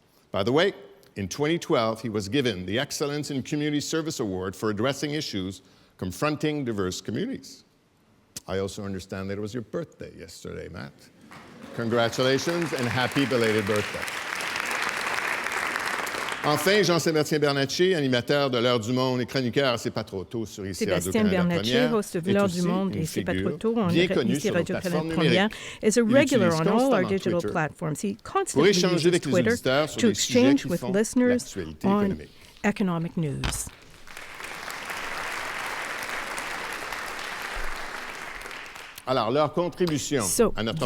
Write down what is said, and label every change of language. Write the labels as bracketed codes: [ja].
[en] By the way, in 2012, he was given the Excellence in Community Service Award for addressing issues confronting diverse communities. I also understand that it was your birthday yesterday, Matt. Congratulations and happy belated birthday. [fr] Enfin, Jean-Sébastien Bernatchez, animateur de l'Heure du Monde et chroniqueur à C'est pas trop tôt sur ici Radio-Canada Première, [en] host of l'Heure du Monde et C'est pas trop tôt on ici Radio-Canada Première, is a regular on all our digital platforms. He constantly uses Twitter to exchange with listeners on economic news. [fr] Alors, leur contribution à notre